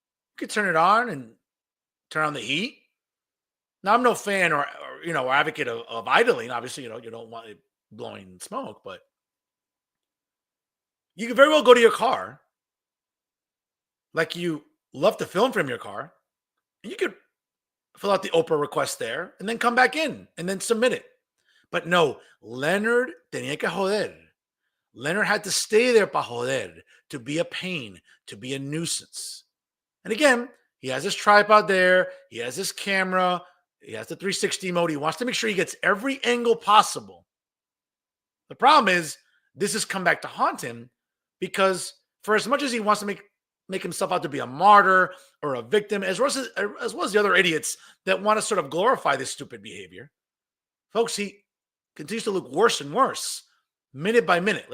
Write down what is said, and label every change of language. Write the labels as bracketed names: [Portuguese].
[English] You could turn it on and turn on the heat. Now, I'm no fan or advocate of idling. Obviously, you don't want it blowing smoke, but you could very well go to your car like you love to film from your car, and you could fill out the Oprah request there and then come back in and then submit it. But no, [Spanish] Leonard tenía que joder. [English] Leonard had to stay there [Spanish] para joder, [English] to be a pain, to be a nuisance. And again, he has his tripod there. He has his camera. He has the 360 mode. He wants to make sure he gets every angle possible. The problem is this has come back to haunt him because for as much as he wants to make himself out to be a martyr or a victim, as well as the other idiots that want to sort of glorify this stupid behavior, folks, he continues to look worse and worse minute by minute.